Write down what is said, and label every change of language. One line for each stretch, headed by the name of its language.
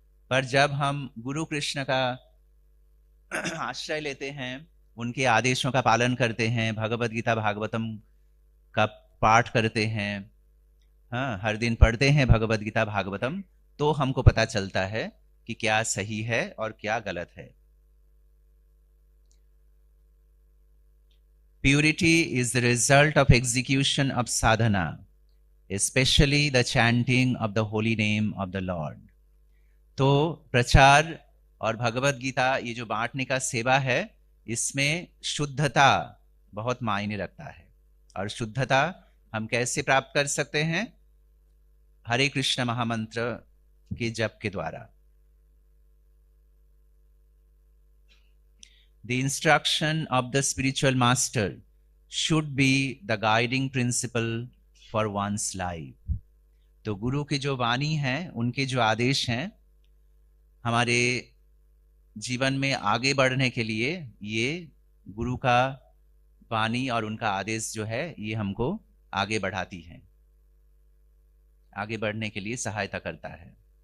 Hindi: पर जब हम गुरु कृष्ण का आश्रय लेते हैं, उनके आदेशों का पालन करते हैं, भगवत गीता भागवतम का पाठ करते हैं, हाँ, हर दिन पढ़ते हैं भगवत गीता भागवतम, तो हमको पता चलता है कि क्या सही है और क्या गलत है।
English: Purity is the result of execution of sadhana, especially the chanting of the holy name of the Lord।
Hindi: तो प्रचार और भगवत गीता ये जो बांटने का सेवा है, इसमें शुद्धता बहुत मायने रखता है। और शुद्धता हम कैसे प्राप्त कर सकते हैं? हरे कृष्ण महामंत्र के जप के द्वारा।
English: The instruction of the spiritual master should be the guiding principle for one's life।
Hindi: तो गुरु की जो वाणी है, उनके जो आदेश हैं, हमारे जीवन में आगे बढ़ने के लिए ये गुरु का वाणी और उनका आदेश जो है, ये हमको आगे बढ़ाती है, आगे बढ़ने के लिए सहायता करता है।